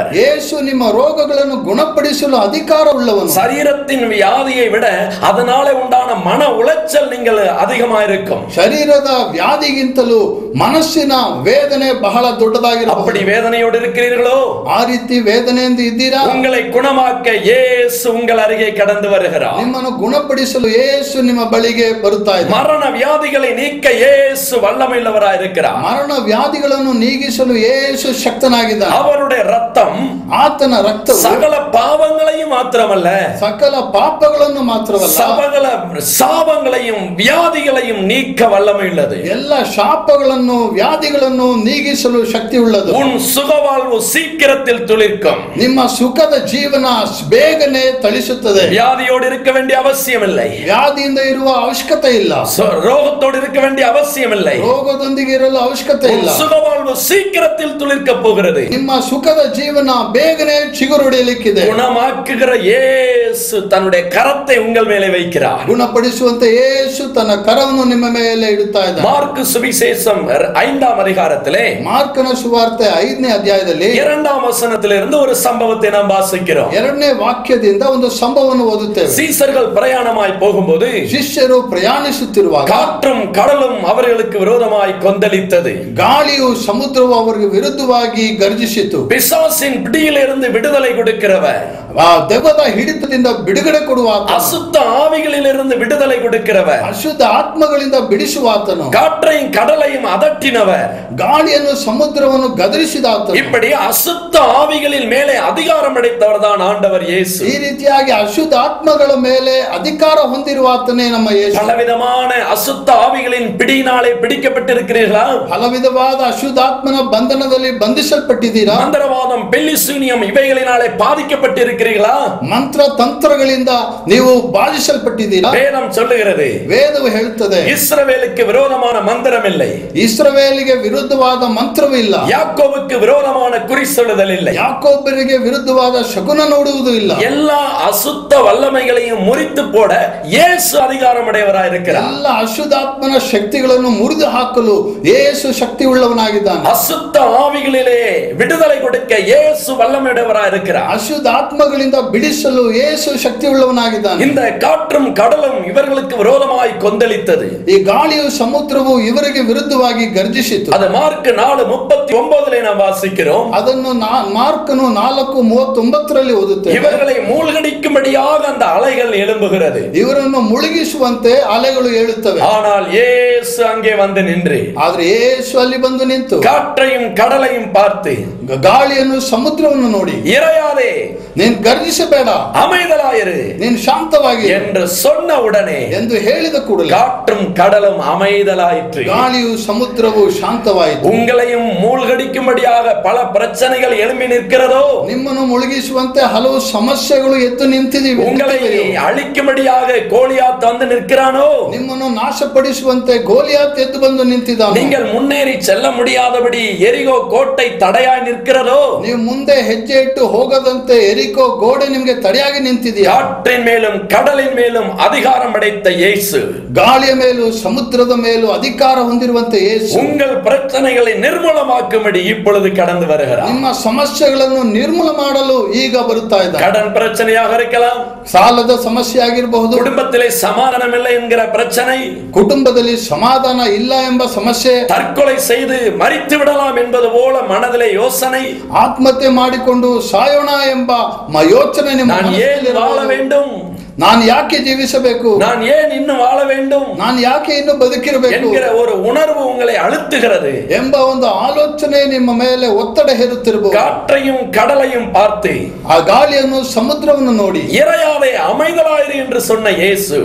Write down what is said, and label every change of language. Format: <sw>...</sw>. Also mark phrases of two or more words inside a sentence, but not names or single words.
<kn>ಯೇಸು ನಿಮ್ಮ ರೋಗಗಳನ್ನು ಗುಣಪಡಿಸಲು ಅಧಿಕಾರ ಉಳ್ಳವನು.</kn> <ta>சரீரத்தின் வியாதியை விட அதனாலே உண்டான மன உளைச்சல் நீங்கள் அதிகமா இருக்கும்.</ta> <kn>ಶರೀರದ ವ್ಯಾಧಿಗಿಂತಲೂ ಮನಸ್ಸಿನ ವೇದನೆ ಬಹಳ ದೊಡ್ಡದಾಗಿರಬಹುದು.</kn> <ta>அப்படி வேதனையோடு இருக்கிறீர்களோ?</ta> <kn>ಆ ರೀತಿ ವೇದನೆಯಿಂದ ಇದ್ದೀರಾ?</kn> <ta>உங்களை குணமாக்க இயேசு உங்கள் அருகே கடந்து வருகிறார்.</ta> <kn>ನಿಮ್ಮನ್ನು ಗುಣಪಡಿಸಲು ಯೇಸು ನಿಮ್ಮ ಬಳಿಗೆ ಬರುತ್ತಾ ಇದ್ದಾನೆ.</kn> <ta>மரண வியாதிகளை நீக்க இயேசு வல்லமையுள்ளவராய் இருக்கிறார்.</ta> <kn>ಮರಣ ವ್ಯಾಧಿಗಳನ್ನು ನೀಗಿಸಲು ಯೇಸು ಶಕ್ತನಾಗಿದ್ದಾನೆ.</kn> <ta>அவருடைய ரத்தம்</ta> <kn>ಆತನ ರಕ್ತವು</kn> <ta>சகல பாவங்களையும் மாத்திரமல்ல,</ta> <kn>ಸಕಲ ಪಾಪಗಳನ್ನು ಮಾತ್ರವಲ್ಲ,</kn> <ta>சகல சாபங்களையும் வியாதிகளையும் நீக்க வல்லமையுள்ளது.</ta> <kn>ಎಲ್ಲ ಶಾಪಗಳನ್ನು ವ್ಯಾಧಿಗಳನ್ನು ನೀಗಿಸಲು ಶಕ್ತಿ ಉಳ್ಳದು.</kn> <ta>உன் சுகவாழ்வு சீக்கிரத்தில் துளிர்க்கும்.</ta> <kn>ನಿಮ್ಮ ಸುಖದ ಜೀವನ ಬೇಗನೆ ತಳಿಸುತ್ತದೆ.</kn> <ta>வியாதியோடு இருக்க வேண்டிய அவசியம் இல்லை.</ta> <kn>ವ್ಯಾಧಿಯಿಂದ ಇರುವ ಅವಶ್ಯಕತೆ ಇಲ್ಲ.</kn> <ta>ரோகத்தோடு இருக்க வேண்டிய அவசியம் இல்லை.</ta> <kn>ರೋಗದೊಂದಿಗೆ ಇರಲು ಅವಶ್ಯಕತೆ ಇಲ್ಲ.</kn> <ta>சுகவாழ்வு சீக்கிரத்தில் துளிர்க்க போகிறது.</ta> <kn>ನಿಮ್ಮ ಸುಖದ ಜೀವನ ಬೇಗನೆ ಚಿಗುರೊಡೆಯಲಿಕ್ಕಿದೆ.</kn> <ta>குணமாக்குகிற இயேசு தன்னுடைய கரத்தை உங்கள் மேலே வைக்கிறார்.</ta> <kn>ಗುಣಪಡಿಸುವಂತೆ ಯೇಸು ತನ್ನ ಕರವನ್ನು ನಿಮ್ಮ ಮೇಲೆ ಇಡುತ್ತಾ ಇದ್ದಾನೆ.</kn> <ta>மார்க்கு சுவிசேஷம் 5ஆம் அதிகாரத்திலே</ta> <kn>ಮಾರ್ಕನ ಸುವಾರ್ತೆ 5ನೇ ಅಧ್ಯಾಯದಲ್ಲಿ</kn> <ta>2ஆம் வசனத்திலிருந்து ஒரு சம்பவத்தை நாம் வாசிக்கிறோம்.</ta> <kn>2ನೇ ವಾಕ್ಯದಿಂದ ಒಂದು ಸಂಭವವನ್ನು ಓದುತ್ತೇವೆ.</kn> <ta>சீசர்கள் பிரயாணமாய் போகும்போது</ta> <kn>ಶಿಷ್ಯರು ಪ್ರಯಾಣಿಸುತ್ತಿರುವಾಗ</kn> <ta>காற்றும் கடலும் அவர்களுக்கு விரோதமாய் கொந்தளித்தது.</ta> <kn>ಗಾಳಿಯು ಸಮುದ್ರವು ಅವರಿಗೆ ವಿರುದ್ಧವಾಗಿ ಗರ್ಜಿಸಿತು.</kn> <ta>பிசாசின் பிடியிலிருந்து விடுதலை கொடுக்கிறவர்,</ta> <kn>ದೆವ್ವದ ಹಿಡಿತದಿಂದ ಬಿಡುಗಡೆ ಕೊಡುವ,</kn> <ta>அசுத்த ஆவிகளிலிருந்து விடுதலை கொடுக்கிறவர்,</ta> <kn>ಅಶುದ್ಧ ಆತ್ಮಗಳಿಂದ ಬಿಡಿಸುವಾತನು,</kn> <ta>காற்றையும் கடலையும் அதட்டினவர்,</ta> <kn>ಗಾಳಿಯನ್ನು ಸಮುದ್ರವನ್ನು ಗದರಿಸಿದಾತನು.</kn> <ta>இப்படி அசுத்த ஆவிகளின் மேலே அதிகாரம் அடைத்தவர் தான் ஆண்டவர் இயேசு.</ta> <kn>ಈ ರೀತಿಯಾಗಿ ಅಶುದ್ಧ ಆತ್ಮಗಳ ಮೇಲೆ ಅಧಿಕಾರ ಹೊಂದಿರುವಾತನೇ ನಮ್ಮ ಯೇಸು.</kn> <ta>பலவிதமான அசுத்த ஆவிகளின் பிடியினாலே பிடிக்கப்பட்டிருக்கிறீர்களா?</ta> <kn>ಹಲವಿಧವಾದ ಅಶುದ್ಧಾತ್ಮನ ಬಂಧನದಲ್ಲಿ ಬಂಧಿಸಲ್ಪಟ್ಟಿದ್ದೀರಾ?</kn> <ta>மந்திரவாதம், பெல்லிசூனியம் இவைகளினாலே பாதிக்கப்பட்டிருக்கிறீர்களா?</ta> <kn>ಮಂತ್ರ ತಂತ್ರಗಳಿಂದ ನೀವು ಬಾಧಿಸಲ್ಪಟ್ಟಿದ್ದೀರಾ?</kn> <ta>வேதம் சொல்லுகிறது,</ta> <kn>ವೇದವು ಹೇಳುತ್ತದೆ,</kn> <ta>இஸ்ரவேலுக்கு விரோதமான மந்திரம் இல்லை,</ta> <kn>ಇಸ್ರಾಯೇಲಿಗೆ ವಿರುದ್ಧವಾದ ಮಂತ್ರವೂ ಇಲ್ಲ,</kn> <ta>யாக்கோபுக்கு விரோதமான குறி சொல்லுதல் இல்லை,</ta> <kn>ಯಾಕೋಬರಿಗೆ ವಿರುದ್ಧವಾದ ಶಕುನ ನೋಡುವುದು ಇಲ್ಲ.</kn> <ta>எல்லா அசுத்த வல்லமைகளையும் முறித்து போட இயேசு அதிகாரம் உடையவராய் இருக்கிறார்.</ta> <kn>ಎಲ್ಲ ಅಶುದ್ಧಾತ್ಮನ ಶಕ್ತಿಗಳನ್ನು ಮುರಿದು ಹಾಕಲು ಯೇಸು ಶಕ್ತಿ ಉಳ್ಳವನಾಗಿದ್ದಾನೆ.</kn> <ta>அசுத்த ஆவிகளிலே விடுதலை கொடுக்க இயேசு வல்லமையுடையவராய் இருக்கிறார்.</ta> <kn>ಅಶುದ್ಧ ಆತ್ಮಗಳಿಂದ ಬಿಡಿಸಲು ಯೇಸು ಶಕ್ತಿ ಉಳ್ಳವನಾಗಿದ್ದಾನೆ.</kn> <ta>இந்த காற்றும் கடலும் இவர்களுக்கு விரோதமாய் கொந்தளித்தது.</ta> <kn>ಈ ಗಾಳಿಯು ಸಮುದ್ರವು ಇವರಿಗೆ ವಿರುದ್ಧವಾಗಿ ಗರ್ಜಿಸಿತು.</kn> <ta>அது மார்க் 4:39 நாம் வாசிக்கிறோம்.</ta> <kn>ಅದನ್ನು ಮಾರ್ಕನು 4:39 ಓದುತ್ತೇವೆ.</kn> <ta>இவர்களை மூழ்கடிக்கும்படியாக அந்த அலைகள் எழும்புகிறது,</ta> <kn>ಇವರನ್ನು ಮುಳುಗಿಸುವಂತೆ ಅಲೆಗಳು ಏಳುತ್ತವೆ.</kn> <ta>ஆனால் இயேசு அங்கே வந்து நின்று</ta> <kn>ಆದ್ರೆ ಯೇಸು ಅಲ್ಲಿ ಬಂದು ನಿಂತು</kn> <ta>காற்றையும் கடலையும் பார்த்து,</ta> <kn>ಗಾಳಿಯನ್ನು ಸಮುದ್ರವನ್ನು ನೋಡಿ,</kn> <ta>இறையாதே,</ta> <kn>ನೀನು ಗರ್ಜಿಸಬೇಡ,</kn> <ta>அமைதலாயிரு</ta> <kn>ನೀನು ಶಾಂತವಾಗಿ</kn> <ta>என்று சொன்ன உடனே</ta> <kn>ಎಂದು ಹೇಳಿದ ಕೂಡಲೇ</kn> <ta>காற்றும் கடலும் அமைதலாயிற்று.</ta> <kn>ಗಾಳಿಯು ಸಮುದ್ರವು ಶಾಂತವಾಯಿತು.</kn> <ta>உங்களையும் மூழ்கடிக்கும்படியாக பல பிரச்சனைகள் எழும்பி நிற்கிறதோ,</ta> <kn>ನಿಮ್ಮನ್ನು ಮುಳುಗಿಸುವಂತೆ ಹಲವು ಸಮಸ್ಯೆಗಳು ಎದ್ದು ನಿಂತಿವೆ.</kn> <ta>உங்களை அழிக்கும்படியாக கோலியாத் வந்து நிற்கிறானோ,</ta> <kn>ನಿಮ್ಮನ್ನು ನಾಶಪಡಿಸುವಂತೆ ಗೋಲಿಯಾತ್ ಎದ್ದು ಬಂದು ನಿಂತಿದ್ದಾನೆ.</kn> <ta>நீங்கள் முன்னேறி செல்ல முடியாதபடி எரிகோ கோட்டை தடையாய் நிற்கிறதோ,</ta> <kn>ನೀವು ಮುಂದೆ ಹೆಜ್ಜೆ ಇಟ್ಟು ಹೋಗದಂತೆ ಎರಿಕೋ ಗೋಡೆ ನಿಮಗೆ ತಡೆಯಾಗಿ ನಿಂತಿದೆಯಾ?</kn> <ta>காற்றின் மேலும் கடலின் மேலும் அதிகாரம் படைத்த இயேசு,</ta> <kn>ಗಾಳಿಯ ಮೇಲೂ ಸಮುದ್ರದ ಮೇಲೂ ಅಧಿಕಾರ ಹೊಂದಿರುವಂತೆ ಯೇಸು</kn> <ta>உங்கள் பிரச்சனைகளை நிர்மூலமாக்கும்படி இப்பொழுது கடந்து வருகிறார்.</ta> <kn>ನಿಮ್ಮ ಸಮಸ್ಯೆಗಳನ್ನು ನಿರ್ಮೂಲ ಮಾಡಲು ಈಗ ಬರುತ್ತಾ ಇದ್ದಾನೆ.</kn> <ta>கடன் பிரச்சனையாக இருக்கலாம்,</ta> <kn>ಸಾಲದ ಸಮಸ್ಯೆ ಆಗಿರಬಹುದು,</kn> <ta>குடும்பத்திலே சமாதானம் இல்லை என்கிற பிரச்சனை,</ta> <kn>ಕುಟುಂಬದಲ್ಲಿ ಸಮಾಧಾನ ಇಲ್ಲ ಎಂಬ ಸಮಸ್ಯೆ,</kn> <ta>தற்கொலை செய்து மரித்து விடலாம் என்பது போல மனதிலே யோசனை,</ta> <kn>ಆತ್ಮಹತ್ಯೆ ಮಾಡಿಕೊಂಡು ಸಾಯೋಣ ಎಂಬ ಯೋಚನೆ ನಿಮ್ಮ</kn> <ta>நான் ஏன் வாழ</ta> <kn>ಮನಸ್ಸಿನಲ್ಲಿ</kn> <ta>வேண்டும்,</ta> <kn>ನಾನು ಯಾಕೆ ಜೀವಿಸಬೇಕು,</kn> <ta>நான் ஏன் இன்னும் வாழ வேண்டும்</ta> <kn>ನಾನು ಯಾಕೆ ಇನ್ನು ಬದುಕಿರಬೇಕು</kn> <ta>என்கிற ஒரு உணர்வு உங்களை அழுத்துகிறது.</ta> <kn>ಎಂಬ ಒಂದು ಆಲೋಚನೆ ನಿಮ್ಮ ಮೇಲೆ ಒತ್ತಡ ಹೇರುತ್ತಿರಬಹುದು.</kn> <ta>காற்றையும் கடலையும் பார்த்து</ta> <kn>ಆ ಗಾಳಿಯನ್ನು ಸಮುದ್ರವನ್ನು ನೋಡಿ</kn> <ta>இறையாதே அமைதலாயிரு என்று சொன்ன இயேசு,</ta>